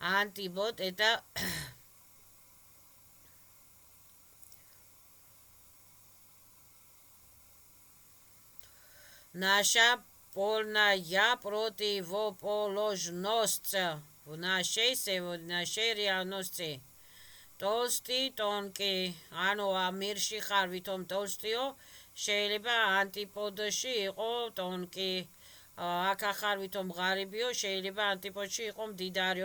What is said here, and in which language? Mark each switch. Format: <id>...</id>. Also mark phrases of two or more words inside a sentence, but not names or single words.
<ru>антипод это наша полная противоположность в нашей реальности. Толстый, тонкий,</ru> <ka>ანუ ამ მირში ხარ ვითომ толстიო, შეიძლება ანტიპოდში იყო тонკი. აქ ახარ ვითომ ღარიბიო, შეიძლება ანტიპოდში იყო მდიდარიო.</ka>